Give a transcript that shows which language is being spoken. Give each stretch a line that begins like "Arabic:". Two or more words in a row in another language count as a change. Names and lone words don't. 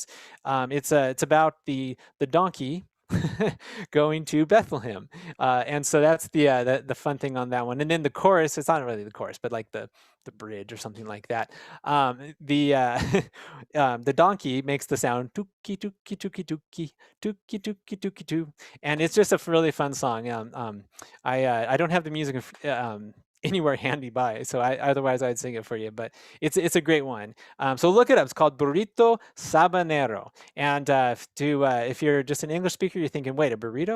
English: It's about the donkey going to Bethlehem. And so that's the fun thing on that one. And then the chorus, it's not really the chorus, but like the bridge or something like that. The donkey makes the sound tuki tuki tuki tuki tuki tuki tuki tu, and it's just a really fun song. I don't have the music anywhere handy by, so otherwise I'd sing it for you. But it's a great one. So look it up. It's called Burrito Sabanero. And if you're just an English speaker, you're thinking, wait, a burrito?